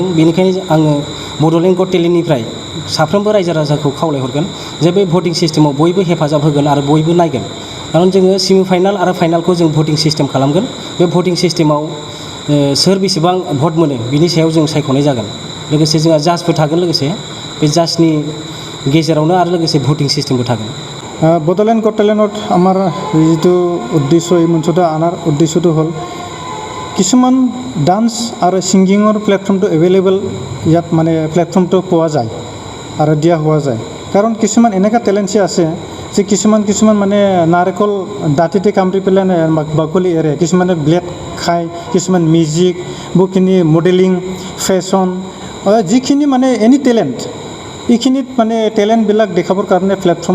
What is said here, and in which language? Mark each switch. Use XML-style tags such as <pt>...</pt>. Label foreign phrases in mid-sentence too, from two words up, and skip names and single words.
<brx>बेनिखायनो आङो बड'लेण्ड गट टेलेन्टनिफ्राय साफ्रोमबो रायजो राजाखौ खावलायहरगोन जे बे भटिं सिस्टेमाव बयबो हेफाजाब होगोन आरो बयबो नायगोन। खारन जोङो सेमि फाइनाल आरो फाइनालखौ जों</brx> <en>voting system</en> <brx>खालामगोन। बे भटिं सिस्टेमाव सोर बेसेबां भट मोनो बिनि सायाव जों सायख'नाय जागोन। लोगोसे जोंहा जाजबो थागोन, लोगोसे बे जाजनि गेजेरावनो आरो लोगोसे भटिं सिस्टेमबो थागोन।</brx> <as>বড়োলেণ্ড গট টেলেণ্টত আমাৰ যিটো উদ্দেশ্য, এই মঞ্চটো অনাৰ উদ্দেশ্যটো হ'ল কিছুমান ডান্স আৰু ছিংগিঙৰ প্লেটফৰ্মটো এভেইলেবল ইয়াত প্লেটফৰ্মটো পোৱা যায় আৰু দিয়া হোৱা যায়। কাৰণ কিছুমান এনেকুৱা টেলেণ্টছে আছে যে কিছুমান নাৰিকল দাঁতিতে কামুৰি পেলাই বাকলি এৰে, কিছুমানে ব্লেড খায়, কিছুমান মিউজিক বহুখিনি</as> <en>modeling fashion</en> <as>যিখিনি মানে</as> <en>any talent</en> <as>এইখিনিত মানে টেলেণ্টবিলাক দেখাবৰ কাৰণে প্লেটফৰ্ম</as>